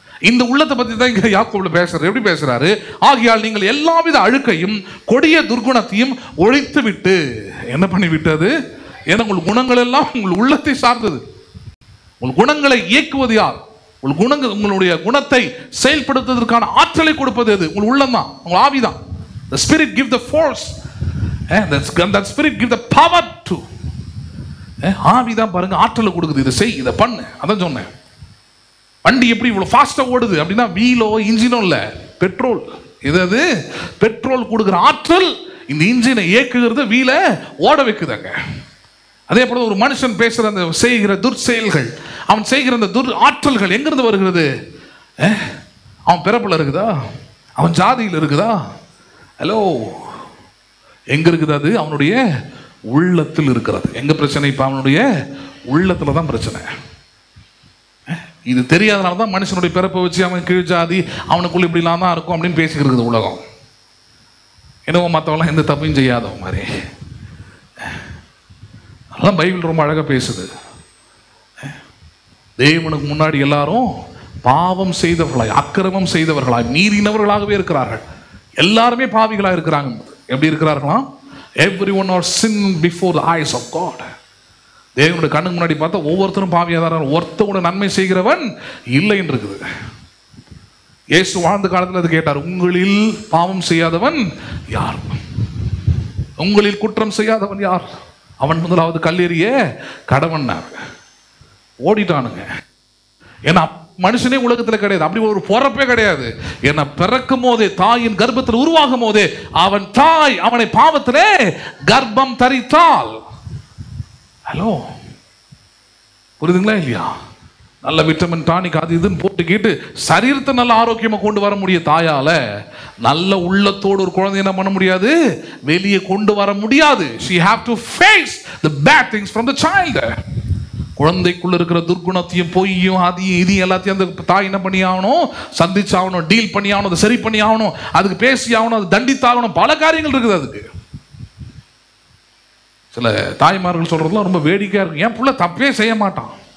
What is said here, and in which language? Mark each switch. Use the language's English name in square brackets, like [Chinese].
[Tamil] இந்த உள்ளத்தை பற்றி தான் இங்கே யாக்கோபுல பேசுறாரு. எப்படி பேசுறாரு? ஆகையால் நீங்கள் எல்லாவித அழுக்கையும் கொடிய துர்குணத்தையும் ஒழித்து விட்டு, என்ன பண்ணி விட்டது? ஏன்னா உங்கள் குணங்கள் எல்லாம் உங்கள் உள்ளத்தை சார்ந்தது. உங்கள் குணங்களை இயக்குவது யார்? உங்களுடைய குணத்தை செயல்படுத்துவதற்கான ஆற்றலை கொடுப்பது எது? உங்கள் உள்ளம் தான், உங்கள் ஆவி தான். [English] The spirit give the force, that spirit give the power to. [Tamil] ஆவி தான் பாருங்க ஆற்றலை கொடுக்குது. இதை செய், இதை பண்ணு. அதான் சொன்னேன். வண்டி எப்படி இவ்வளோ ஃபாஸ்ட்டாக ஓடுது அப்படின்னா வீலோ இன்ஜினோ இல்லை, பெட்ரோல். இது பெட்ரோல் கொடுக்குற ஆற்றல் இந்த இன்ஜினை இயக்குகிறது, வீலை ஓட வைக்குதாங்க. அதே போல ஒரு மனுஷன் பேசுகிற அந்த செய்கிற துர்செயல்கள், அவன் செய்கிற அந்த துர் ஆற்றல்கள் எங்கிருந்து வருகிறது? அவன் பிறப்பில் இருக்குதா? அவன் ஜாதியில் இருக்குதா? ஹலோ, எங்க இருக்குது? அது அவனுடைய உள்ளத்தில் இருக்கிறது. எங்க பிரச்சனை? இப்போ அவனுடைய உள்ளத்துல தான் பிரச்சனை. இது தெரியாதனால தான் மனுஷனுடைய பிறப்பை வச்சு அவன் கீழ் ஜாதி, அவனுக்குள்ள இப்படிலாம் தான் இருக்கும் அப்படின்னு பேசிக்கிறது உலகம். என்னவோ மற்றவங்களாம் எந்த தப்பையும் செய்யாதவன் மாதிரி. அதெல்லாம் பைபிள் ரொம்ப அழகாக பேசுது. தேவனுக்கு முன்னாடி எல்லாரும் பாவம் செய்தவர்களாய், அக்கிரமம் செய்தவர்களாய், மீறினவர்களாகவே இருக்கிறார்கள். எல்லாருமே பாவிகளாக இருக்கிறாங்க. எப்படி இருக்கிறார்களாம்? [English] Everyone are sin before the eyes of God. [Tamil] தேவனுடைய கண்ணுக்கு முன்னாடி பார்த்தா ஒவ்வொருத்தரும் பாவியாக தான். ஒருத்தவங்க நன்மை செய்கிறவன் இல்லைன்னு இருக்குது. இயேசு வாழ்ந்த காலத்தில் அது கேட்டார், உங்களில் பாவம் செய்யாதவன் யார்? உங்களில் குற்றம் செய்யாதவன் யார்? அவன் முதலாவது கல்லெறிய கடவன். ஓடிட்டானுங்க. ஏன்னா மனுஷனே உலகத்தில் கிடையாது, அப்படி ஒரு பொறப்பே கிடையாது. ஏன்னா பிறக்கும் போதே, தாயின் கர்ப்பத்தில் உருவாகும் போதே அவன் தாய் அவனை பாவத்திலே கர்ப்பம் தரித்தாள். ஹலோ, புரியுதுங்களா இல்லையா? நல்ல விட்டமின் டானிக் அது இதுன்னு போட்டுக்கிட்டு சரீரத்தை நல்ல ஆரோக்கியமாக கொண்டு வர முடியும் தாயால. நல்ல உள்ளத்தோடு ஒரு குழந்தை என்ன பண்ண முடியாது? வெளியே கொண்டு வர முடியாது. [English] She have to face the bad things from the child. [Tamil] குழந்தைக்குள்ள இருக்கிற துர்குணத்தையும் பொய்யும் அதையும் இதையும் எல்லாத்தையும் அந்த தாய் என்ன பண்ணி ஆகணும்? சந்திச்சு ஆகணும், டீல் பண்ணி ஆகணும், அதை சரி பண்ணி ஆகணும், அதுக்கு பேசி ஆகணும், அது தண்டித்தாகணும். பல காரியங்கள் இருக்குது அதுக்கு. சில தாய்மார்கள் சொல்றதுலாம் ரொம்ப வேடிக்கையா இருக்கு. என் புள்ள தப்பே செய்ய மாட்டான்,